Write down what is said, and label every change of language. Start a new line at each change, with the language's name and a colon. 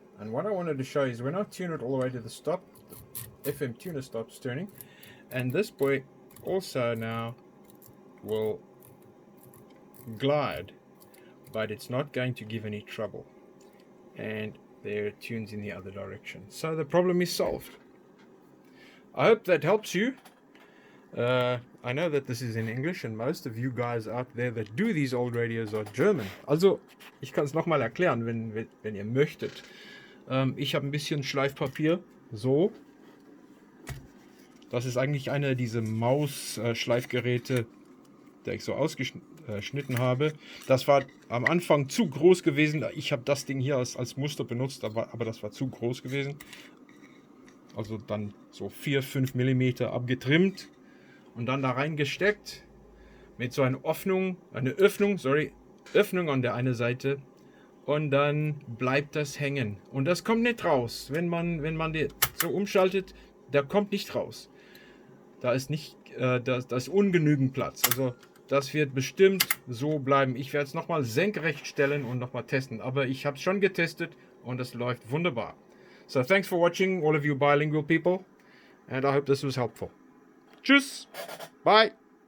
English: And what I wanted to show is when I tune it all the way to the stop, the FM tuner stops turning, and this boy also now will glide, but it's not going to give any trouble, and there it tunes in the other direction. So the problem is solved. I hope that helps you. I know that this is in English, and most of you guys out there that do these old radios are German.
German: Also, ich kann es nochmal erklären, wenn ihr möchtet. Ich habe ein bisschen Schleifpapier, so. Das ist eigentlich einer dieser Maus-Schleifgeräte, der ich so ausgeschnitten habe. Das war am Anfang zu groß gewesen. Ich habe das Ding hier als Muster benutzt, aber das war zu groß gewesen. Also dann so 4-5 mm abgetrimmt und dann da reingesteckt mit so einer Öffnung an der einen Seite, und dann bleibt das hängen und das kommt nicht raus. Wenn man die so umschaltet, der kommt nicht raus. Da ist ist ungenügend Platz. Also das wird bestimmt so bleiben. Ich werde es nochmal senkrecht stellen und nochmal testen. Aber ich habe es schon getestet und es läuft wunderbar.
English: So thanks for watching, all of you bilingual people. And I hope this was helpful. Tschüss. Bye.